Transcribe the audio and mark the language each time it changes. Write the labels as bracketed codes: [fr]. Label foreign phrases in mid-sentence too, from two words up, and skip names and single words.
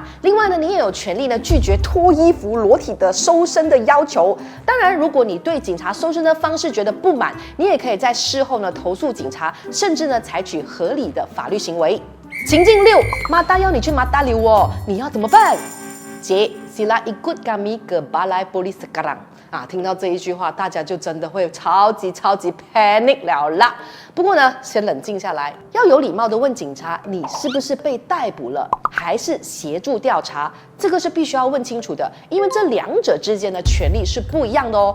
[zh] 另外呢，你也有权利呢拒绝脱衣服裸体的搜身的要求。当然，如果你对警察搜身的方式觉得不满，你也可以在事后呢投诉警察，甚至呢采取合理的法律行为。情境6，马达要你去马达溜哦，你要怎么办？ [ms] 姐 ，sila ikut kami ke balai polis sekarang。 [zh] 听到这一句话，大家就真的会超级 panic 了啦。不过呢，先冷静下来，要有礼貌的问警察，你是不是被逮捕了，还是协助调查？这个是必须要问清楚的，因为这两者之间的权利是不一样的哦。